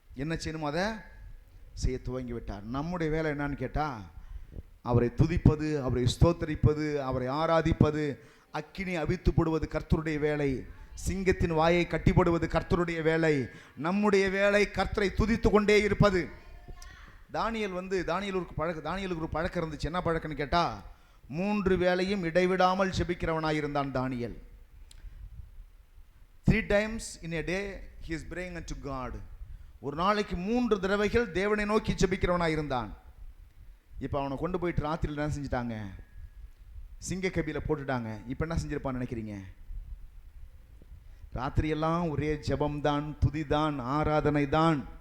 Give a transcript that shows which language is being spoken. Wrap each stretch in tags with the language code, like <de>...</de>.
<ta>என்ன செய்யணுமோ அதை செய்ய துவங்கி விட்டார். நம்முடைய வேலை என்னன்னு கேட்டால், அவரை துதிப்பது, அவரை ஸ்தோத்தரிப்பது, அவரை ஆராதிப்பது, அக்கினி அவித்து போடுவது கர்த்தருடைய வேலை, சிங்கத்தின் வாயை கட்டிப்படுவது கர்த்தருடைய வேலை. நம்முடைய வேலை கர்த்தரை துதித்து கொண்டே இருப்பது. தானியேலுக்கு ஒரு பழக்கம் இருந்துச்சு. என்ன பழக்கம்னு கேட்டால், 3 வேளையும் இடைவிடாமல் ஜெபிக்கிறவனாக இருந்தான் தானியேல்.</ta> <en>3 times in a day he is praying unto God.</en> <ta>ஒரு நாளைக்கு 3 தடவைகள் தேவனை நோக்கி ஜெபிக்கிறவனாக இருந்தான். இப்போ அவனை கொண்டு போயிட்டு ராத்திரியில் என்ன செஞ்சிட்டாங்க? சிங்க கபில போட்டுட்டாங்க. இப்போ என்ன செஞ்சிருப்பான்னு நினைக்கிறீங்க? ராத்திரியெல்லாம் ஒரே ஜெபம் தான், துதி தான், ஆராதனை தான்.</ta>